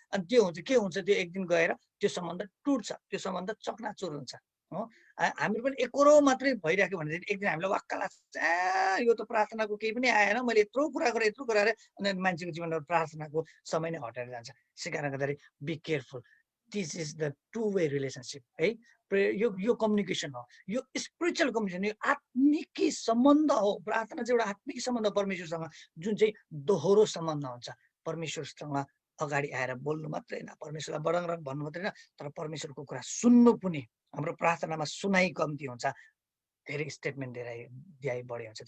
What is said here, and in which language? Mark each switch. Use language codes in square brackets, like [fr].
[ne] अनि त्यो हुन्छ के हुन्छ, त्यो एक दिन गएर त्यो सम्बन्ध टुट्छ, त्यो सम्बन्ध चकनाचुर हुन्छ हो। हामी पनि एकरो मात्रै भइराख्यो भने एक दिन हामीलाई वाक्क लाग्छ, यो त प्रार्थनाको केही पनि आएन, मैले यत्रो कुरा गरेँ अनि मान्छेको जीवनमा प्रार्थनाको समय नै हटेर जान्छ। त्यसै कारणले गर्दाखेरि [en] Be careful. This is the two way relationship है। [ne] यो कम्युनिकेसन हो, यो स्पिरिचुअल कम्युनिकेसन, यो आत्मिकी सम्बन्ध हो। प्रार्थना चाहिँ एउटा आत्मिक सम्बन्ध परमेश्वरसँग, जुन चाहिँ दोहोरो सम्बन्ध हुन्छ। परमेश्वरसँग अगाडि आएर बोल्नु मात्रै होइन, परमेश्वरलाई बडङरङ भन्नु मात्रै होइन, तर परमेश्वरको कुरा सुन्नु पनि। हाम्रो प्रार्थनामा सुनाइ कम्ती हुन्छ, धेरै स्टेटमेन्ट दिए बढी हुन्छ।